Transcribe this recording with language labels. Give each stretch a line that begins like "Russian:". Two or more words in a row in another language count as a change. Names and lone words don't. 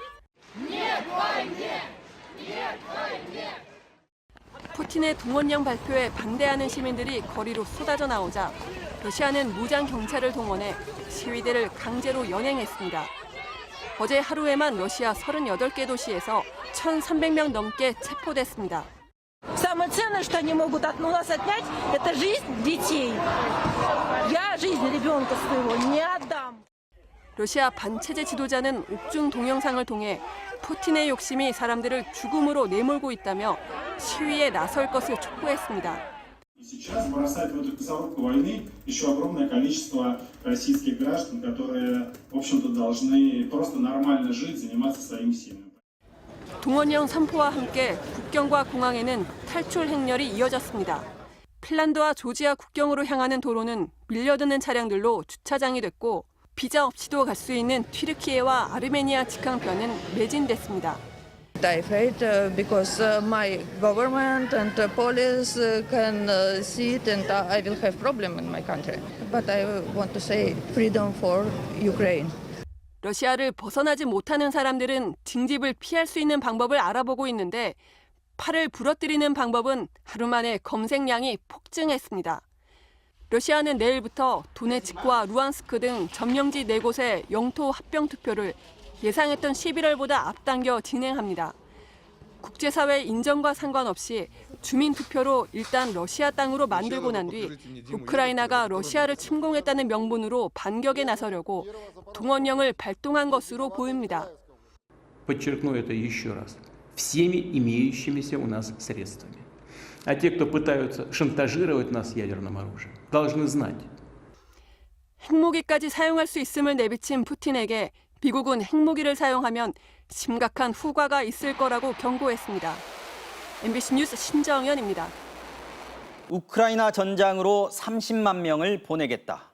Korean: 푸틴의 동원령 발표에 반대하는 시민들이 거리로 쏟아져 나오자 러시아는 무장 경찰을 동원해 시위대를 강제로 연행했습니다. 어제 하루에만 러시아 38개 도시에서 1,300명 넘게 체포됐습니다.
Russian: Самое ценное, что они могут у нас отнять, это жизнь детей. Я жизнь ребенка своего не отдам.
Korean: 러시아 반체제 지도자는 옥중 동영상을 통해 푸틴의 욕심이 사람들을 죽음으로 내몰고 있다며 시위에 나설 것을 촉구했습니다.
Russian: Сейчас бросать в эту мясорубку войны еще огромное количество российских граждан, которые, в общем-то, должны просто нормально жить, заниматься своими семьями.
Korean: 동원령 선포와 함께 국경과 공항에는 탈출 행렬이 이어졌습니다. 핀란드와 조지아 국경으로 향하는 도로는 밀려드는 차량들로 주차장이 됐고 비자 없이도 갈 수 있는 튀르키예와 아르메니아 직항편은 매진됐습니다.
English: I hate because my government and police can see it and I will have problem in my country. But I want to say freedom for Ukraine.
Korean: 러시아를 벗어나지 못하는 사람들은 징집을 피할 수 있는 방법을 알아보고 있는데 팔을 부러뜨리는 방법은 하루 만에 검색량이 폭증했습니다. 러시아는 내일부터 도네츠크와 루안스크 등 점령지 4곳의 영토 합병 투표를 예상했던 11월보다 앞당겨 진행합니다. 국제사회 인정과 상관없이 주민 투표로 일단 러시아 땅으로 만들고 난 뒤 우크라이나가 러시아를 침공했다는 명분으로 반격에 나서려고 동원령을 발동한 것으로 보입니다.
Russian: Подчеркну это еще раз. Всеми имеющимися у нас средствами. А те, кто пытаются шантажировать нас ядерным оружием, должны знать.
Korean: 핵무기까지 사용할 수 있음을 내비친 푸틴에게 미국은 핵무기를 사용하면 심각한 후과가 있을 거라고 경고했습니다. MBC 뉴스 신정연입니다. 우크라이나 전장으로 30만 명을 보내겠다.